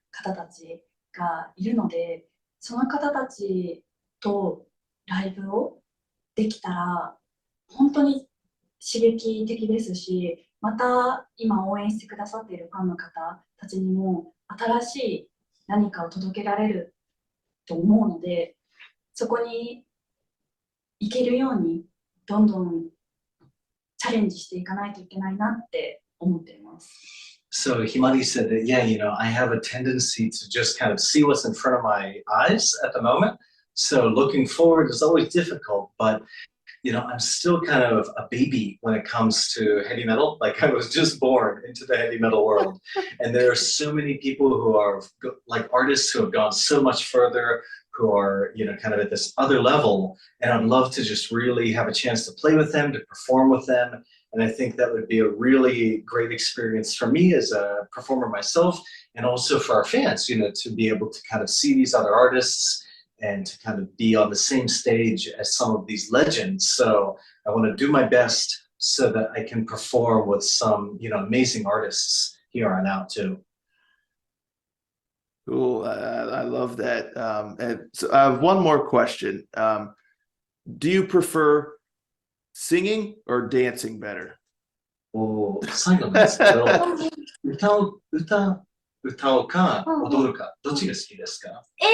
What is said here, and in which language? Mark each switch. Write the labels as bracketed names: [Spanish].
[Japanese] 方たちがいるので、その方たちとライブをできたら本当に刺激的ですし、また今応援してくださっているファンの方たちにも新しい何かを届けられると思うので、そこに行けるようにどんどんチャレンジしていかないといけないなって思っています。 [English] So Himari said that, yeah, I have a tendency to just kind of see what's in front of my eyes at the moment. So looking forward is always difficult, but I'm still kind of a baby when it comes to heavy metal. Like I was just born into the heavy metal world. And there are so many people who are like artists who have gone so much further, who are, kind of at this other level. And I'd love to just really have a chance to play with them, to perform with them. And I think that would be a really great experience for me as a performer myself, and also for our fans, to be able to kind of see these other artists and to kind of be on the same stage as some of these legends. So I want to do my best so that I can perform with some, amazing artists here on out too. Cool. I love that. And so I have one more question. Do you prefer singing or dancing better? [Japanese] 最後なんですけど、歌うか踊るか、どっちが好きですか？